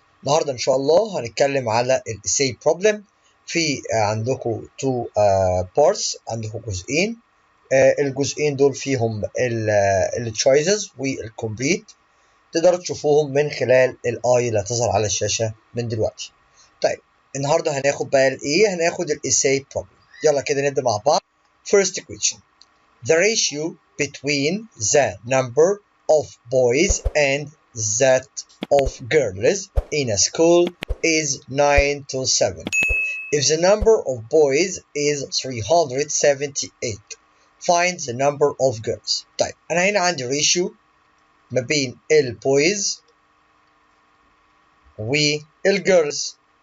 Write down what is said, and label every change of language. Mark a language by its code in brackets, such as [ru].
[ar] النهاردة إن شاء الله هنتكلم على الإساي بروبلم. في عندكم تو بارتس، عندكم جزئين. الجزئين دول فيهم التشويسز والكومبليت، تقدروا تشوفوهم من خلال الآي اللي هتظهر على الشاشة من دلوقتي. طيب النهاردة هناخد بقى الإيه؟ هناخد الإساي بروبلم. يلا كده نبدأ مع بعض. [en] First question. The ratio between the number of boys and that of girls in a school is 9 to 7. If the number of boys is 378, find the number of girls. [ar] طيب أنا هنا عندي ratio ما بين البويز والجيرلز.